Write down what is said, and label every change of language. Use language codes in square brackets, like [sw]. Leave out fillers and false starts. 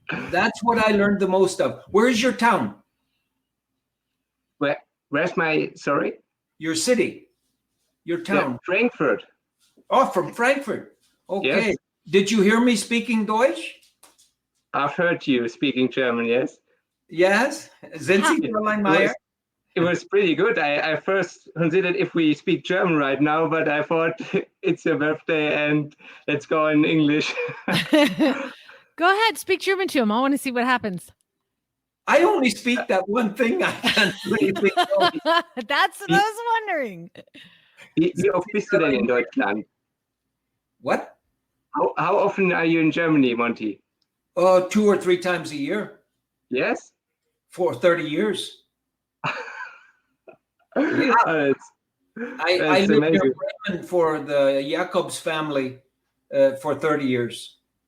[en] That's what I learned the most of. Where's your town? Where's my, sorry? Your city? Your town? Frankfurt. Oh, from Frankfurt. Okay. Yes. Did you hear me speaking Deutsch? I've heard you speaking German, yes? Yes. [de] Sind Sie Fräulein Meyer? [en] It was pretty good. I first considered if we speak German right now, but I thought it's your birthday and let's go in English. Go ahead, speak German to him. I want to see what happens. I only speak that one thing. I can't really know. That's what I was wondering. [de] Wie oft bist du denn in Deutschland? [en] What? How often are you in Germany, Monty? 2 or 3 times a year Yes? for 30 years. Yeah. I That's lived amazing. in Bremen for the Jacobs family for 30 years.